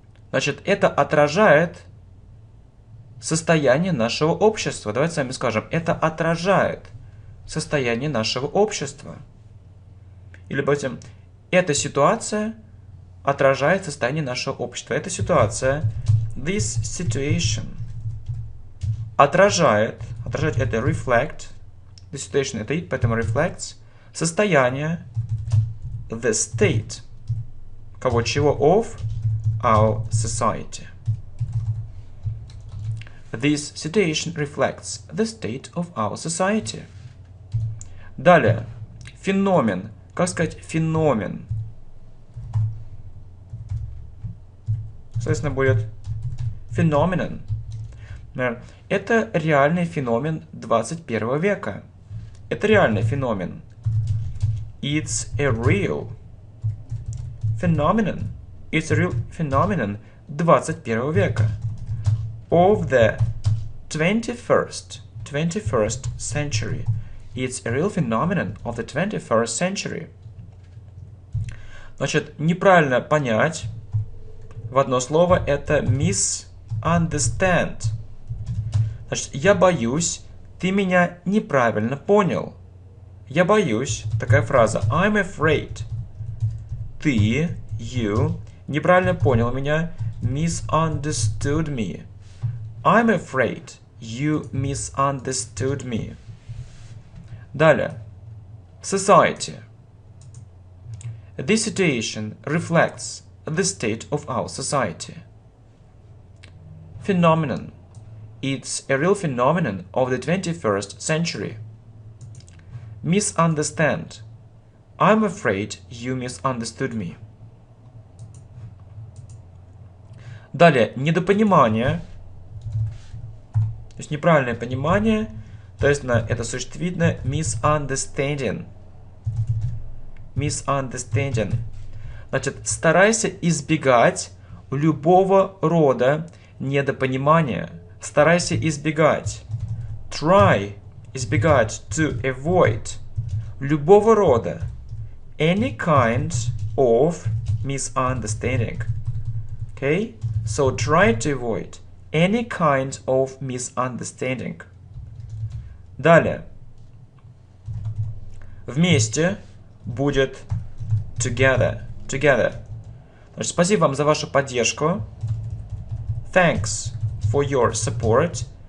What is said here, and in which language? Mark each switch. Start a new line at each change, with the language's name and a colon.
Russian: Значит, это отражает состояние нашего общества. Давайте сами скажем, это отражает состояние нашего общества. Или, допустим, эта ситуация отражает состояние нашего общества. Эта ситуация,
English: this situation,
Russian: отражает это reflect, this situation это it, поэтому reflects, состояние,
English: the state,
Russian: кого чего,
English: of our society. This situation reflects the state of our society.
Russian: Далее, феномен. Как сказать феномен? Соответственно, будет phenomenon. Это реальный феномен 21 века. Это реальный феномен.
English: It's a real phenomenon. It's a real phenomenon
Russian: 21 века.
English: Of the 21st century. It's a real phenomenon of the 21st century.
Russian: Значит, неправильно понять в одно слово это misunderstand. Значит, я боюсь, ты меня неправильно понял. Я боюсь, такая фраза.
English: I'm afraid.
Russian: Ты, you, неправильно понял меня.
English: Misunderstood me. I'm afraid you misunderstood me.
Russian: Далее. Society.
English: This situation reflects the state of our society. Phenomenon. It's a real phenomenon of the 21st century. Misunderstand. I'm afraid you misunderstood me.
Russian: Далее, недопонимание. То есть неправильное понимание. То есть это существительное misunderstanding. Misunderstanding. Значит, старайся избегать любого рода недопонимания. Старайся избегать.
English: Try,
Russian: избегать,
English: to avoid.
Russian: Любого рода.
English: Any kind of misunderstanding. Okay? So try to avoid any kind of misunderstanding.
Russian: Далее. Вместе будет together.
English: Together.
Russian: Значит, спасибо вам за вашу поддержку.
English: Thanks for your support.